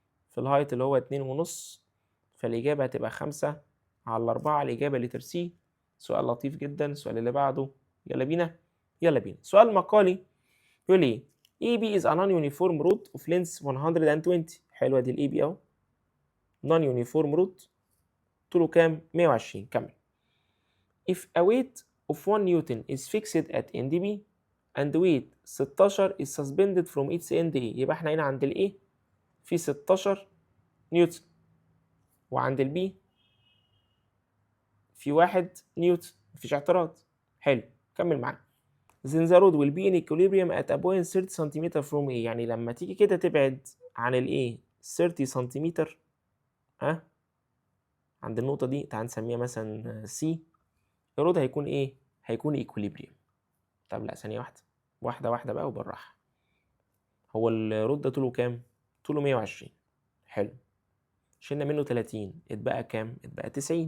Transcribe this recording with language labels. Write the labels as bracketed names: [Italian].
[Arabic] في الهايت اللي هو 2.5، فالإجابة هتبقى 5/4. الإجابة لتر سي. سؤال لطيف جدا. السؤال اللي بعده، يلا بينا يلا بينا. سؤال مقالي يقول ايه؟ [English] AB is a non-uniform root of length 120. [Arabic] حلوة دي الAB اهو. [English] non-uniform root [Arabic] طوله كام؟ 120. كمل. [English] If a weight of 1 Newton is fixed at end B and weight 16 is suspended from its end A. [Arabic] يبقى احنا هنا عند الA في 16 نيوتن، وعند الB في 1 نيوتن. مفيش اعتراض. حلو، كمل معانا. [English] Then the rod will be in equilibrium at a point 30 centimetre from A. [Arabic] يعني لما تيجي كده تبعد عن ال A 30 سنتيمتر، ها، عند النقطة دي تعال نسميها مثلا C، الرود هيكون إيه؟ هيكون equilibrium. طب لا، ثانية واحدة، واحدة واحدة بقى وبالراحة. هو الرود ده طوله كام؟ طوله 120. حلو، شلنا منه 30، اتبقى كام؟ اتبقى 90.